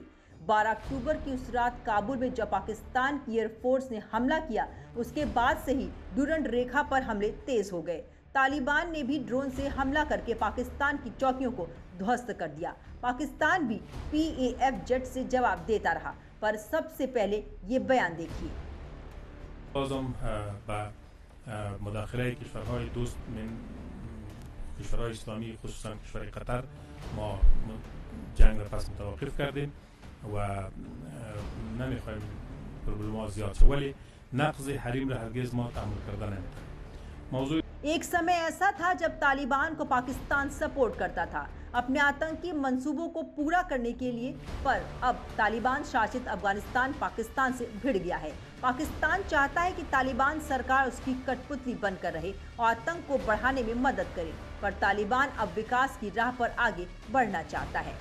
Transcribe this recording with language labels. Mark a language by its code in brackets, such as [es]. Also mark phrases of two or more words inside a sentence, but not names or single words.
[hi] 12 अक्टूबर की उस रात काबुल में जब पाकिस्तान की एयरफोर्स ने हमला किया, उसके बाद से ही डूरंड रेखा पर हमले तेज हो गए। तालिबान ने भी ड्रोन से हमला करके पाकिस्तान की चौकियों को ध्वस्त कर दिया। पाकिस्तान भी PAF जेट से जवाब देता रहा, पर सबसे पहले ये बयान देखिए। [fa] مداخله کشورهای دوست من کشورهای اسلامی خصوصا کشور قطر ما جنگ را پس متوقف کردیم و نمیخوایم پروبلم‌ها زیاد شه، ولی نقض حریم را هرگز ما تحمل کرده نمیتونیم. موضوع [hi] एक समय ऐसा था जब तालिबान को पाकिस्तान सपोर्ट करता था अपने आतंकी मंसूबों को पूरा करने के लिए, पर अब तालिबान शासित अफगानिस्तान पाकिस्तान से भिड़ गया है। पाकिस्तान चाहता है कि तालिबान सरकार उसकी कठपुतली बनकर रहे और आतंक को बढ़ाने में मदद करे, पर तालिबान अब विकास की राह पर आगे बढ़ना चाहता है।